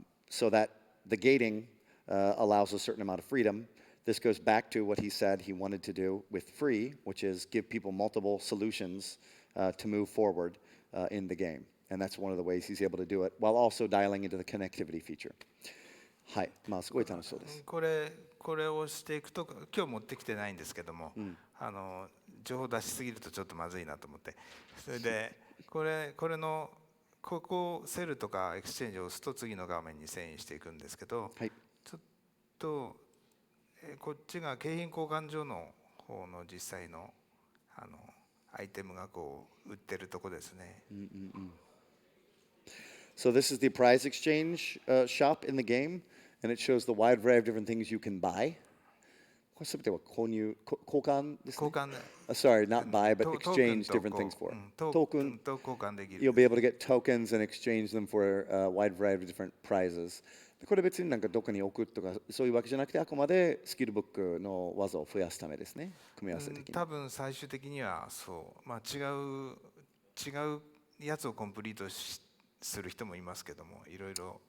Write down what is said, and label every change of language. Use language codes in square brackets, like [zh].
[en] So that the gating allows a certain amount of freedom. This goes back to what he said he wanted to do with free, which is give people multiple solutions to move forward in the game. And that's one of the ways he's able to do it, while also dialing into the connectivity feature. [ja] はい、まあすごい楽しそうです。これをしていくと、今日持ってきてないんですけども、情報出しすぎるとちょっとまずいなと思って、それでこれのここセルとかエクスチェンジを押すと次の画面に遷移していくんですけど、はい、ちょっとこっちが景品交換所の方の実際のアイテムがこう売ってるとこですね。 [en] So this is the prize exchange shop in the game, and it shows the wide variety of different things you can buy. [ja] これ全ては購入、交換ですね。交換。 [en] Sorry, not buy, but exchange different things for. [ja] トークンと交換できる。 [en] You'll be able to get tokens and exchange them for a wide variety of different prizes. [ja] これ別になんかどこに置くとかそういうわけじゃなくて、あくまでスキルブックの技を増やすためですね。組み合わせ的に。多分最終的にはそう、まあ違うやつをコンプリートする人もいますけども、いろいろ。